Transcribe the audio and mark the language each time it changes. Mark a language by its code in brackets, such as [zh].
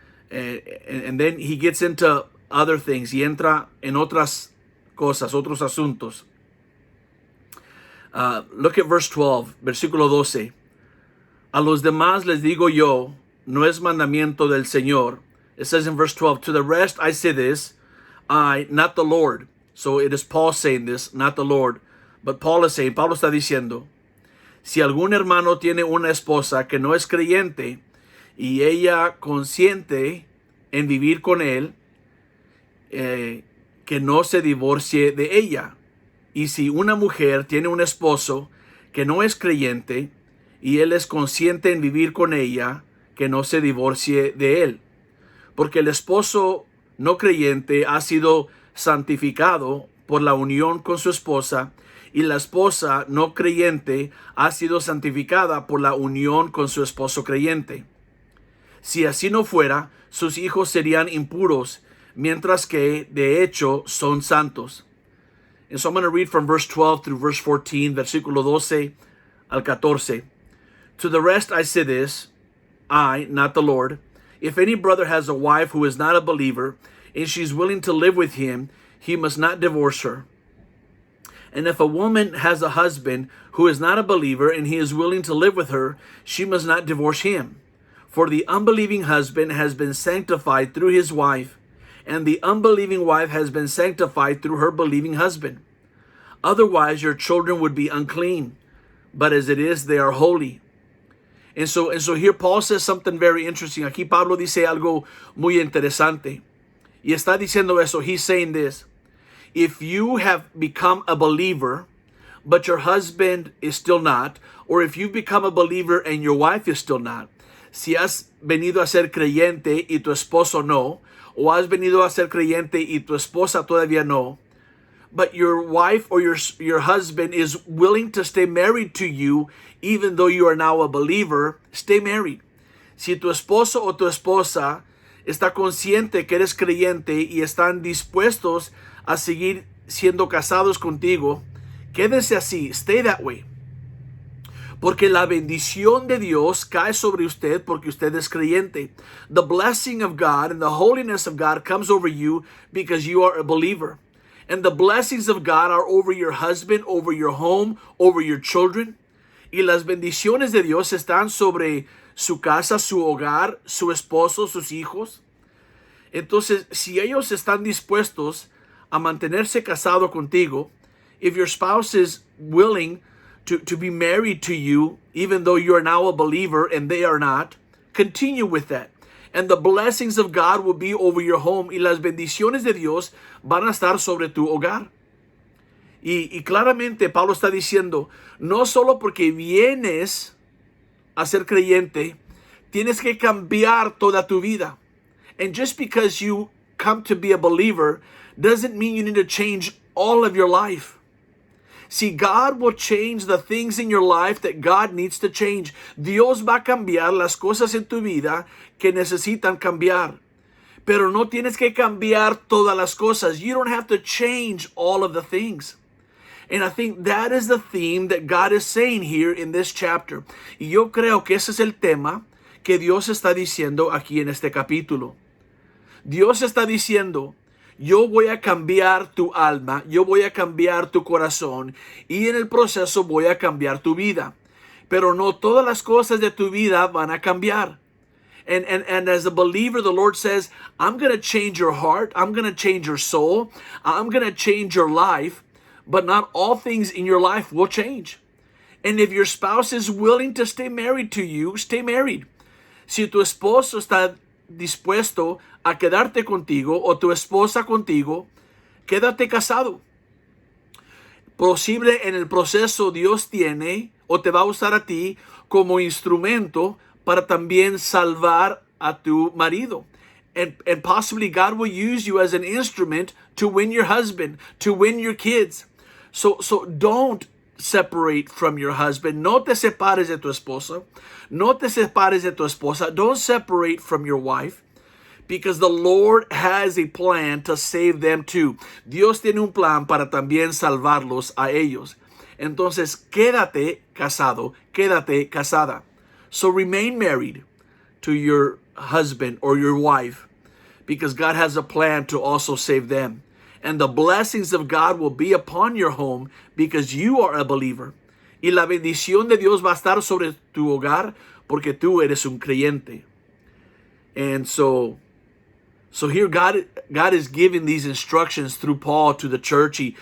[en] And then he gets into other things. [es] Y entra en otras cosas, otros asuntos. [en] Look at verse 12, [es] versículo 12. A los demás les digo yo, no es mandamiento del Señor. [en] It says in verse 12, to the rest I say this, I, not the Lord. So it is Paul saying this, not the Lord. But Paul is saying, [es] Pablo está diciendo, si algún hermano tiene una esposa que no es creyente y ella consiente en vivir con él, que no se divorcie de ella. Y si una mujer tiene un esposo que no es creyente y él es consciente en vivir con ella, que no se divorcie de él. Porque el esposo no creyente ha sido santificado por la unión con su esposa y la esposa no creyente ha sido santificada por la unión con su esposo creyente. Si así no fuera, sus hijos serían impuros, mientras que de hecho son santos. [en] And so I'm going to read from verse 12 through verse 14, [es] versículo 12 al 14. [en] To the rest I say this, I, not the Lord, if any brother has a wife who is not a believer, and she's willing to live with him, he must not divorce her. And if a woman has a husband who is not a believer, and he is willing to live with her, she must not divorce him. For the unbelieving husband has been sanctified through his wife, and the unbelieving wife has been sanctified through her believing husband. Otherwise your children would be unclean, but as it is, they are holy. And so here Paul says something very interesting. [es] Aquí Pablo dice algo muy interesante. Y está diciendo eso. [en] He's saying this. If you have become a believer, but your husband is still not, or if you've become a believer and your wife is still not, [es] si has venido a ser creyente y tu esposo no, o has venido a ser creyente y tu esposa todavía no, [en] but your wife or your husband is willing to stay married to you, even though you are now a believer, stay married. [es] Si tu esposo o tu esposa está consciente que eres creyente y están dispuestos a seguir siendo casados contigo, quédense así, [en] stay that way. [es] Porque la bendición de Dios cae sobre usted porque usted es creyente. [en] The blessing of God and the holiness of God comes over you because you are a believer. And the blessings of God are over your husband, over your home, over your children. [es] Y las bendiciones de Dios están sobre su casa, su hogar, su esposo, sus hijos. Entonces, si ellos están dispuestos a mantenerse casado contigo, [en] if your spouse is willing to be married to you, even though you are now a believer and they are not, continue with that. And the blessings of God will be over your home. [es] Y las bendiciones de Dios van a estar sobre tu hogar. Y claramente Pablo está diciendo, no solo porque vienes a ser creyente, tienes que cambiar toda tu vida. [en] And just because you come to be a believer doesn't mean you need to change all of your life. See, God will change the things in your life that God needs to change. [es] Dios va a cambiar las cosas en tu vida que necesitan cambiar. Pero no tienes que cambiar todas las cosas. [en] You don't have to change all of the things. And I think that is the theme that God is saying here in this chapter. [es] Y yo creo que ese es el tema que Dios está diciendo aquí en este capítulo. Dios está diciendo, yo voy a cambiar tu alma, yo voy a cambiar tu corazón y en el proceso voy a cambiar tu vida. Pero no todas las cosas de tu vida van a cambiar. [en] And as a believer, the Lord says, I'm going to change your heart, I'm going to change your soul, I'm going to change your life, but not all things in your life will change. And if your spouse is willing to stay married to you, stay married. [es] Si tu esposo está dispuesto a quedarte contigo o tu esposa contigo, quédate casado. Posible en el proceso Dios tiene o te va a usar a ti como instrumento para también salvar a tu marido. [en] And possibly God will use you as an instrument to win your husband, to win your kids. So don't separate from your husband. [es] No te separes de tu esposa. No te separes de tu esposa. [en] Don't separate from your wife. because the Lord has a plan to save them too. [es] Dios tiene un plan para también salvarlos a ellos. Entonces, quédate casado, quédate casada. [en] So remain married to your husband or your wife, because God has a plan to also save them. And the blessings of God will be upon your home because you are a believer. [es] Y la bendición de Dios va a estar sobre tu hogar porque tú eres un creyente. [en] And so here God is giving these instructions through Paul to the church.